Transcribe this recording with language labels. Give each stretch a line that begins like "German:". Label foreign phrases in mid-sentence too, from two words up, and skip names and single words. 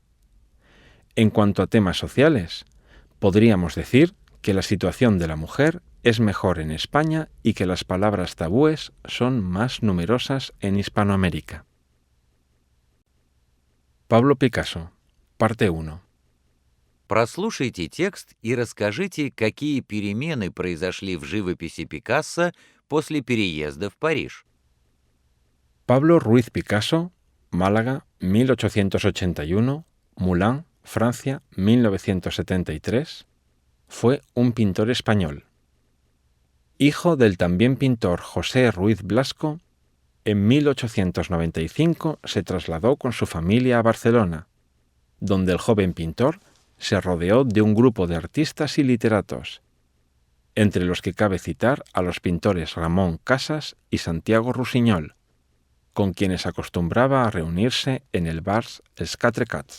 Spanish: En cuanto a temas sociales, podríamos decir que la situación de la mujer es mejor en España y que las palabras tabúes son más numerosas en Hispanoamérica. Pablo Picasso, parte 1.
Russian: Прослушайте текст и расскажите, какие перемены произошли в живописи Пикассо после переезда в Париж.
Spanish: Pablo Ruiz Picasso, Málaga, 1881, Moulins, Francia, 1973, fue un pintor español. Hijo del también pintor José Ruiz Blasco, en 1895 se trasladó con su familia a Barcelona, donde el joven pintor se rodeó de un grupo de artistas y literatos, entre los que cabe citar a los pintores Ramón Casas y Santiago Rusiñol, con quienes acostumbraba a reunirse en el bar Els Quatre Cats.